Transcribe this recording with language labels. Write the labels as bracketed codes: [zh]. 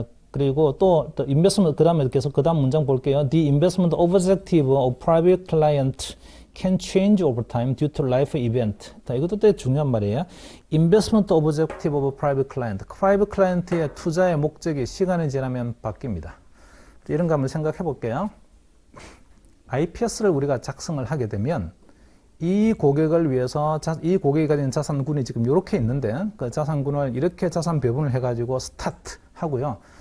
[ko] 그리고 또 investment, 그 다음 문장 볼게요. [en] The investment objective of private client can change over time due to life event. [ko] 자, 이것도 되게 중요한 말이에요. [en] Investment objective of private client. [ko] private client의 투자의 목적이 시간이 지나면 바뀝니다. 이런 거 한번 생각해 볼게요. IPS를 우리가 작성을 하게 되면 이 고객을 위해서 이 고객이 가진 자산군이 지금 이렇게 있는데 그 자산군을 이렇게 자산 배분을 해가지고 스타트 하고요.